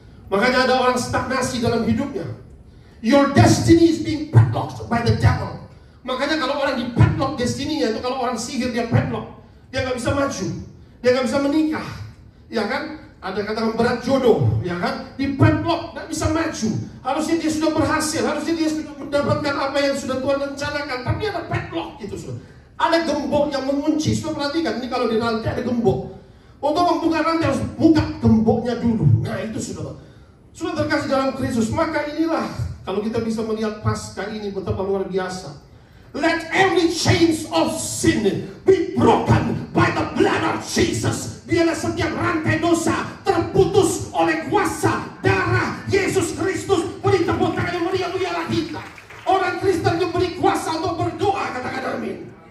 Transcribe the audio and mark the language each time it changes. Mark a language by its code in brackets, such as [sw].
[id] Makanya ada orang stagnasi dalam hidupnya. [en] Your destiny is being padlocked by the devil. [id] Makanya kalau orang di padlock destininya, itu kalau orang sihir dia padlock, dia nggak bisa maju, dia nggak bisa menikah, ya kan? Ada katakan berat jodoh, ya kan? Di padlock nggak bisa maju. Harusnya dia sudah berhasil, harusnya dia sudah mendapatkan apa yang sudah Tuhan rencanakan, tapi ada padlock itu, sudah. Ada gembok yang mengunci. Sudah perhatikan, ini kalau di rantai ada gembok. Untuk membuka rantai harus buka gemboknya dulu. Nah itu sudah terkasih dalam Kristus. Maka inilah, kalau kita bisa melihat Paskah ini betapa luar biasa. [en] Let every chains of sin be broken by the blood of Jesus. [id] Biarlah setiap rantai dosa terputus oleh kuasa darah Yesus Kristus. Beri tepuk tangan yang meriah-meriah kita. Orang Kristen diberi kuasa untuk berdoa, katakan amin.